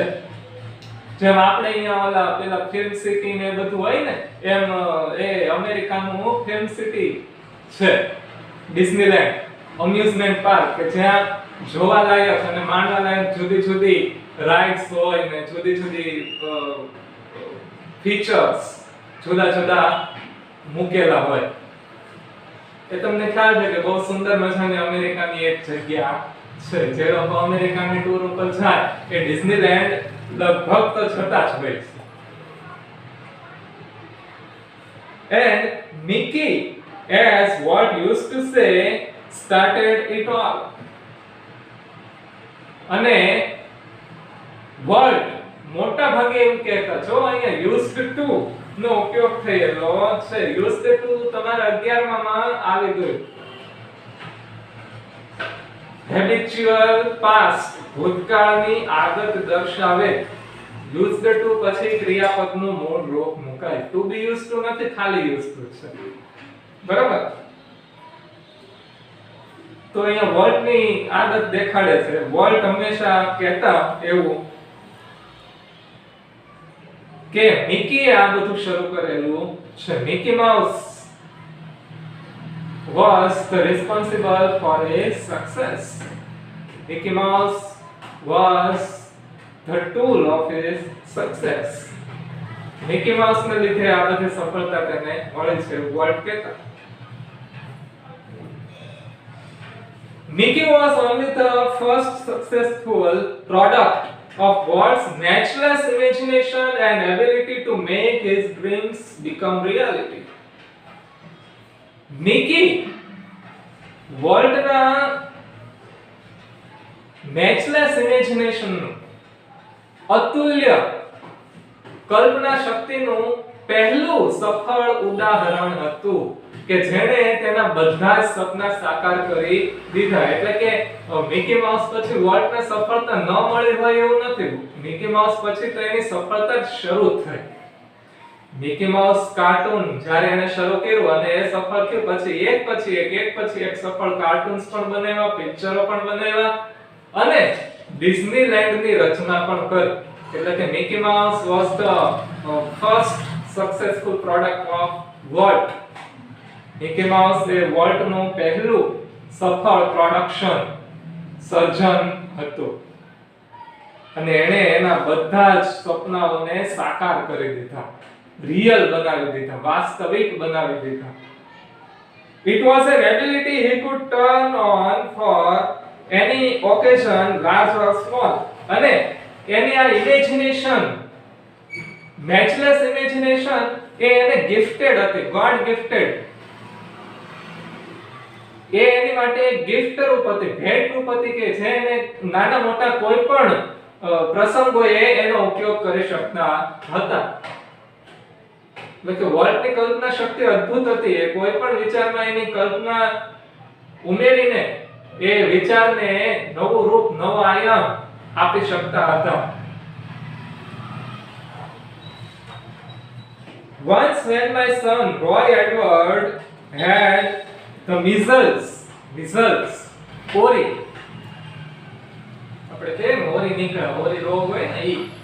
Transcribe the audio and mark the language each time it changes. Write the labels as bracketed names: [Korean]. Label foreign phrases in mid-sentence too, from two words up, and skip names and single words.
[Gujarati] જેમ આપણે અહીંયા ઓલા પેલા ફિલ્મ સિટી ને બધું હોય ને, એમ એ અમેરિકાનું ફિલ્મ સિટી છે ડિઝનીલેન્ડ અમ્યુઝમેન્ટ પાર્ક, કે જ્યાં જોવાલાયક અને માણવાલાયક જુદી જુદી રાઇડ્સ હોય ને જુદી જુદી ફીચર્સ જુદા જુદા મૂકેલા હોય. એ તમને ખ્યાલ છે કે બહુ સુંદર મજાની અમેરિકાની એક જગ્યા છે. જે લોકો અમેરિકાની ટૂર ઉપર જાય એ ડિઝનીલેન્ડ લગભગ તો જતા જ હોય છે. [English] And Mickey, as Walt used to say, started it all. [Gujarati] અને વર્લ્ડ મોટા ભાગે એમ કહેતા, જો અહીંયા [English] used to [Gujarati] નો ઉપયોગ થયેલો છે. [English] used to [Gujarati] તમારા 11 માં આવી ગયું. [English] habitual past [Gujarati] ભૂતકાળની આદત દર્શાવે. [English] used to [Gujarati] પછી ક્રિયાપદનું મૂળ રૂપ મુકાય. [English] to be used to [Gujarati] નથી, ખાલી [English] used to [Gujarati] છે. બરાબર? તો અહીંયા વર્લ્ડની આદત દેખાડે છે. વર્લ્ડ હંમેશા કહેતા એવું કે મિકીએ આ બધું શરૂ કરેલું છે. [English] મિકી માઉસ was the responsible for his success. Mickey Mouse was the tool of his success. [Gujarati] મિકી માઉસ ને લીધે આ બધી સફળતા તેને મળી છે, વર્લ્ડ કહેતા. [English] Mickey was only the first successful product of Walt's matchless imagination and ability to make his dreams become reality. [Gujarati] Mickey વર્લ્ડના [English] matchless imagination [Gujarati] નું અતુલ્ય કલ્પના શક્તિનું પહેલું સફળ ઉદાહરણ હતું કે જેણે તેના બધા જ સપના સાકાર કરી દીધા. એટલે કે મિકી માઉસ પછી વોલ્ટને સફળતા ન મળી હોય એવું નથી. મિકી માઉસ પછી તો એની સફળતા જ શરૂ થઈ. મિકી માઉસ કાર્ટૂન જ્યારે એને શરૂ કર્યું અને એ સફળ થયું, પછી એક પછી એક સફળ કાર્ટૂન્સ પણ બનાવ્યા, પિક્ચરો પણ બનાવ્યા અને ડિઝનીલેન્ડની રચના પણ કરી. એટલે કે [English] મિકી માઉસ was the first successful product of Walt. [Gujarati] મિકી માઉસ એ વોલ્ટનું પહેલું સફળ પ્રોડક્શન સર્જન હતું અને એણે એના બધા જ સપનાઓને સાકાર કરી દીધા, રિયલ બનાવી દીધા, વાસ્તવિક બનાવી દીધા. [English] It was an ability he could turn on for any occasion, large or small. [Gujarati] અને એની આ [English] imagination, matchless imagination [Gujarati] એ એને ગિફ્ટેડ હતી, [English] god gifted. [Gujarati] એ એની માટે એક ગિફ્ટ રૂપ હતી, ભેટ રૂપ હતી કે જેને નાના મોટા કોઈ પણ પ્રસંગોએ એનો ઉપયોગ કરી શકતા હતા. એટલે કે વોલ્ટની કલ્પના શક્તિ અદ્ભુત હતી. એ કોઈ પણ વિચારમાં એની કલ્પના ઉમેરીને એ વિચારને નવું રૂપ, નવો આયામ આપી શકતા હતા. [English] Once when my son Roy Edward had the measles, [Gujarati] ઓરી, આપણે કેમ ઓરી નીકળે, ઓરી રોગ હોય ને ઈ.